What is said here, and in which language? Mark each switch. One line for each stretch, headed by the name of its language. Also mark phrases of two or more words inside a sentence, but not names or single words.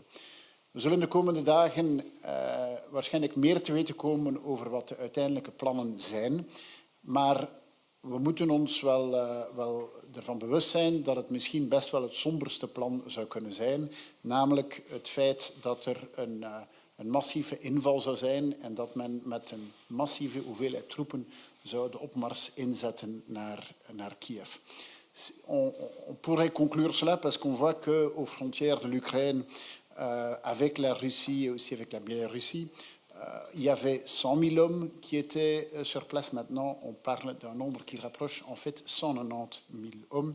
Dutch: We zullen de komende dagen waarschijnlijk meer te weten komen over wat de uiteindelijke plannen zijn, maar we moeten ons wel ervan bewust zijn dat het misschien best wel het somberste plan zou kunnen zijn, namelijk het feit dat er een massieve inval zou zijn en dat men met een massieve hoeveelheid troepen zou de opmars inzetten naar Kiev.
French: On pourrait conclure cela parce qu'on voit qu'aux frontières de l'Ukraine, avec la Russie et aussi avec la Biélorussie, il y avait 100 000 hommes qui étaient sur place. Maintenant, on parle d'un nombre qui rapproche en fait 190 000 hommes.